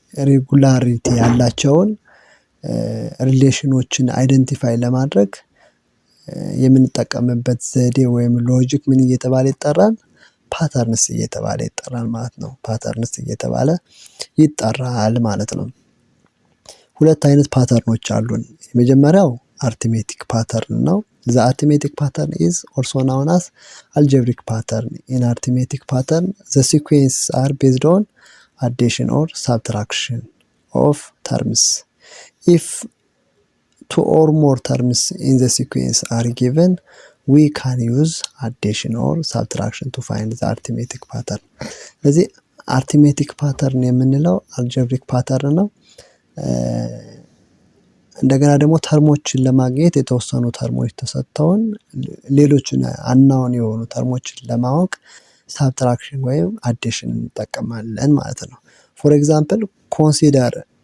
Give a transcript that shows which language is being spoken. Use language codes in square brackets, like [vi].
[am] ሬጉላሪቲ ያላቸውን ሪሌሽኖችን አይደንቲፋይ ለማድረግ የምንጠቀምበት ዘዴ ወይም ሎጂክ ምን እየተባለ ይጠራል? ፓተርንስ እየተባለ ይጠራል ማለት ነው። ፓተርንስ እየተባለ ይጠራል ማለት ነው። ሁለት አይነት ፓተርኖች አሉን። የመጀመሪያው አርትሜቲክ ፓተርን ነው። the arithmetic pattern is also known as algebraic pattern. [en] in arithmetic pattern the sequences are based on addition or subtraction of terms. if two or more terms in the sequence are given we can use addition or subtraction to find the arithmetic pattern. [am] ስለዚህ አርትሜቲክ ፓተርን የምንለው አልጀብሪክ ፓተርን ነው። እንደገና ደግሞ ተርሞችን ለማግኘት የተወሰኑ ተርሞች ተሰጥተውን ሌሎችን አናውን የሆኑ ተርሞችን ለማወቅ ሳብትራክሽን ወይም አዲሽን እንጠቀማለን ማለት ነው። ፎር ኤግዛምፕል ኮንሲደር